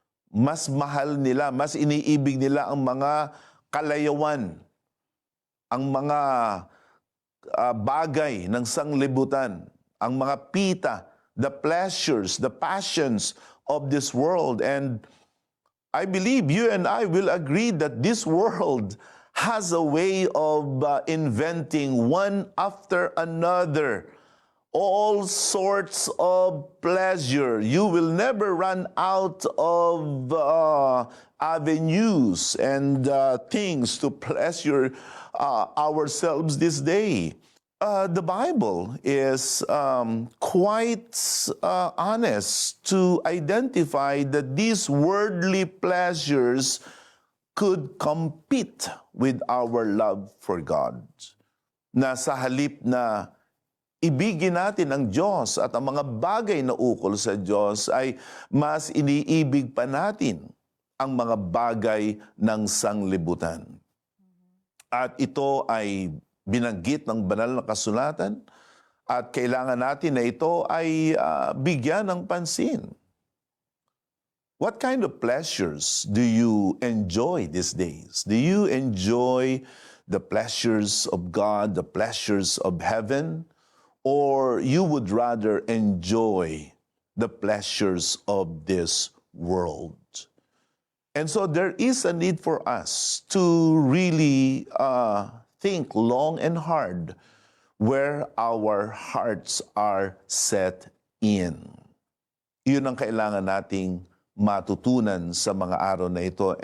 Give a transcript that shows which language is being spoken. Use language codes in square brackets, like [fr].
[tl] Mas mahal nila, mas iniibig nila ang mga kalayawan, ang mga bagay ng sanglibutan, ang mga pita, [en] the pleasures, the passions of this world. And I believe you and I will agree that this world has a way of inventing one after another all sorts of pleasure. You will never run out of avenues and things to pleasure ourselves this day. The Bible is quite honest to identify that these worldly pleasures could compete with our love for God. [tl] Na sa halip na ibigin natin ang Diyos at ang mga bagay na ukol sa Diyos, ay mas iniibig pa natin ang mga bagay ng sanglibutan. At ito ay binanggit ng banal na kasulatan at kailangan natin na ito ay bigyan ng pansin. [en] What kind of pleasures do you enjoy these days? Do you enjoy the pleasures of God, the pleasures of heaven? Or you would rather enjoy the pleasures of this world? And so there is a need for us to really think long and hard where our hearts are set in. [tl] Yun ang kailangan nating matutunan sa mga araw na ito.